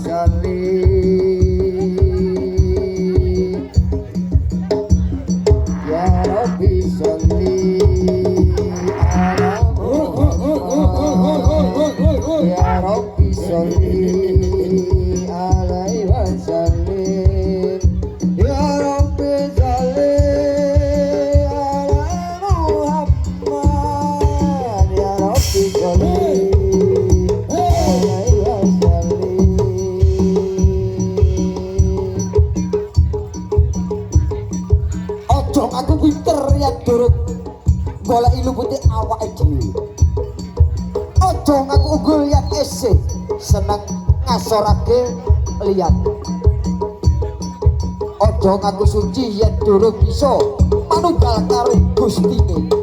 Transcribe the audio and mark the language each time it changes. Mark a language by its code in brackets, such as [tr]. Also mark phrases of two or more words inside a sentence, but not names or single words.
[ar] وسلم يا ربي صل على محمد يا ربي صل عليه وسلم يا ربي صل على محمد يا ربي صل عليه وسلم [jv] Ojo aku pinter ya duruk golek ilu putih awake dhewe Ojo ngaku unggul yang esih seneng ngasorake liyan Ojo ngaku suci yen durung bisa manunggal karo Gustine